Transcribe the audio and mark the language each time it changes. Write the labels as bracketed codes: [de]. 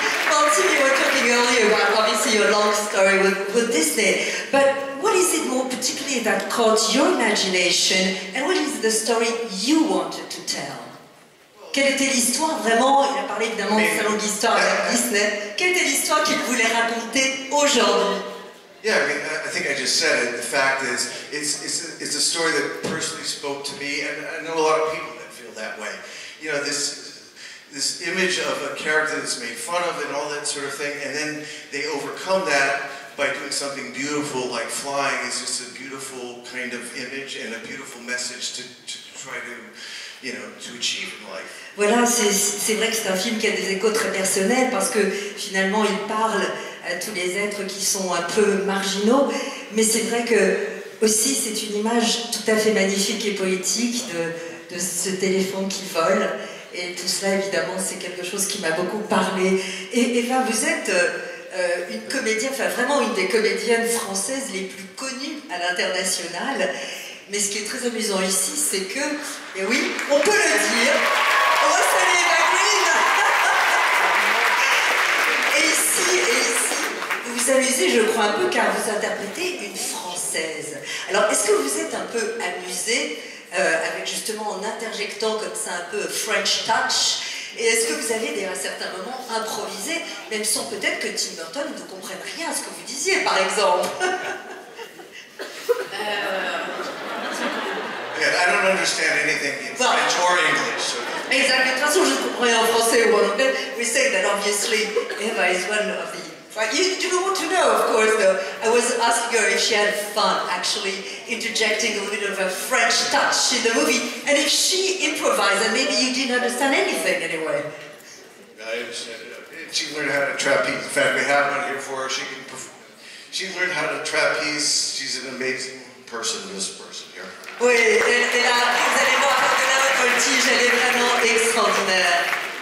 [en] Well, Tim, you were talking earlier about obviously your long story with Disney, but what is it more particularly that caught your imagination, and what is the story you wanted to tell? [fr] Quelle était l'histoire vraiment? Il a parlé évidemment de sa longue histoire avec Disney. Quelle était l'histoire qu'il voulait raconter aujourd'hui? [en] Yeah, I mean, I think I just said it. The fact is, it's a story that personally spoke to me, and I know a lot of people that feel that way. You know, this image of a character that's made fun of and all that sort of thing, and then they overcome that by doing something beautiful like flying. Is just a beautiful kind of image and a beautiful message to try to, you know, to achieve in life. [fr] Voilà, c'est vrai que c'est un film qui a des échos très personnels parce que finalement il parle à tous les êtres qui sont un peu marginaux, mais c'est vrai que aussi c'est une image tout à fait magnifique et poétique de cet éléphant qui vole, et tout cela évidemment c'est quelque chose qui m'a beaucoup parlé. Et Eva, vous êtes une comédienne, enfin vraiment une des comédiennes françaises les plus connues à l'international. Mais ce qui est très amusant ici, c'est que, et oui, on peut le dire, on va saluer Eva Green. Et ici, vous vous amusez, je crois, un peu, car vous interprétez une Française. Alors, est-ce que vous êtes un peu amusé, avec justement en interjectant comme ça un peu French touch, et est-ce que vous avez à certains moments improvisé, même sans peut-être que Tim Burton ne comprenne rien à ce que vous disiez, par exemple? [en] Yeah, I don't understand anything in French or English. So. Exactly. [fr] De toute façon, je ne comprends rien en français ou en anglais. [en] We say that obviously Eva is one of the... Right? You don't want to know, of course, though. I was asking her if she had fun actually interjecting a little bit of a French touch in the movie, and if she improvised, and maybe you didn't understand anything anyway. I understand it. She learned how to trapeze. In fact, we have one here for her. She learned how to trapeze. She's an amazing person, this person here. [fr] Oui, elle a appris, vous allez voir, de la voltige, elle est vraiment extraordinaire.